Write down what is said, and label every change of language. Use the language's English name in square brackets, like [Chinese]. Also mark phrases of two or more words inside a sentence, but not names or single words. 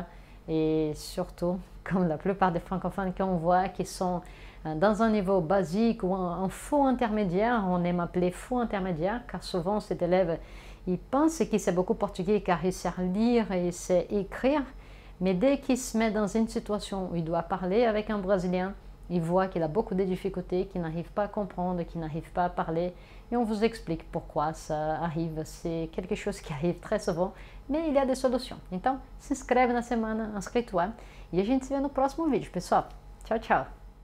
[French] Et surtout, comme la plupart des francophones qu'on voit qui sont dans un niveau basique ou un faux intermédiaire, on aime appeler faux intermédiaire, car souvent cet élève, il pense qu'il sait beaucoup portugais car il sait lire et il sait écrire, mais dès qu'il se met dans une situation où il doit parler avec un Brésilien, il voit qu'il a beaucoup de difficultés, qu'il n'arrive pas à comprendre, qu'il n'arrive pas à parler. Et on vous explique pourquoi ça arrive. C'est quelque chose qui arrive très souvent, mais il y a des solutions. [Portuguese] Então, se inscreve na semana, inscreve-toi. E a gente se vê no próximo vídeo, pessoal. Tchau, tchau.